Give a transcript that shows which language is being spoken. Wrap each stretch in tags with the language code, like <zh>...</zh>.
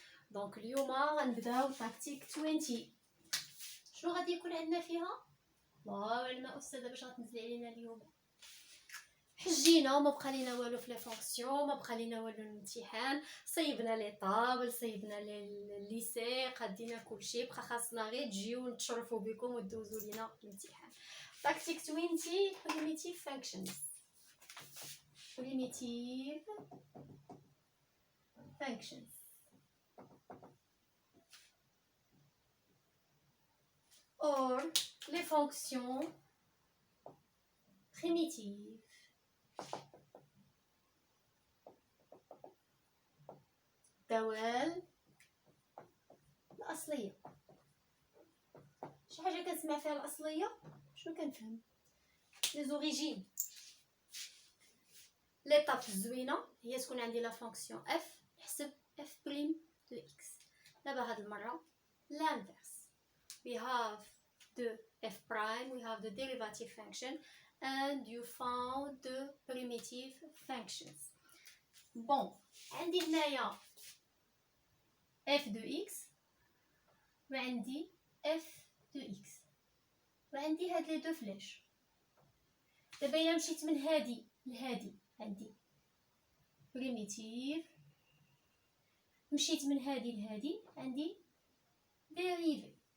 <ar>دونك اليوم غنبداو تاكتيك 20. شنو غادي يكون عندنا فيها؟ الله اعلم استاذه باش غتنزلي علينا اليوم. حجينا وما بقى لينا والو في لي فونكسيون، ما بقى لينا والو الامتحان، صيبنا لي طابل، صيبنا الليسي، قدينا كلشي، بقى خاصنا غير تجيو نتشرفوا بكم وتدوزوا لينا الامتحان.</ar> <en>تاكتيك 20 primitive functions. Primitive functions.</en> <fr>Or les fonctions primitives.</fr> <ar>الدوال الأصلية. شي حاجة كنسمع فيها الأصلية شنو كنفهم؟ لي زوريجين. ليطاب الزوينة هي تكون عندي لا فونكسيون اف نحسب اف بريم دو اكس. دابا هاد المرة l'inverse.</ar> <en>We have the f prime, we have the derivative function and you found the primitive functions.</en> <ar>Bon, عندي هنايا f de x وعندي f de x وعندي هاد لي دو فلاش. دابا الا مشيت من هادي لهادي عندي primitive، مشيت من هادي لهادي عندي dérivé.</ar>